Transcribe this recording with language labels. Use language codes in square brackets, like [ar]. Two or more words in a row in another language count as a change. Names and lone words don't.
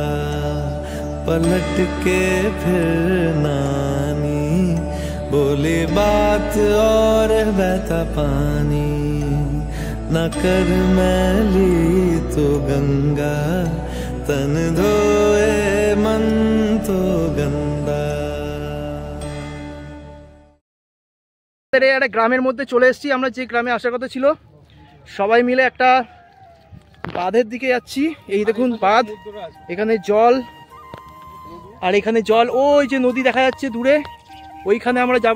[hi] पलट के फिर नानी, बोली बात और बहता पानी। न कर मैली तो गंगा, तन धोए मन तो गंदा। [bn] একটা গ্রামের মধ্যে চলে এসেছি আমরা, যে গ্রামে আসার কথা ছিল। সবাই মিলে একটা বাঁধের দিকে যাচ্ছি। এই দেখুন বাঁধ, এখানে জল, আর এখানে জল, ওই যে নদী দেখা যাচ্ছে দূরে, ওইখানে আমরা যাব।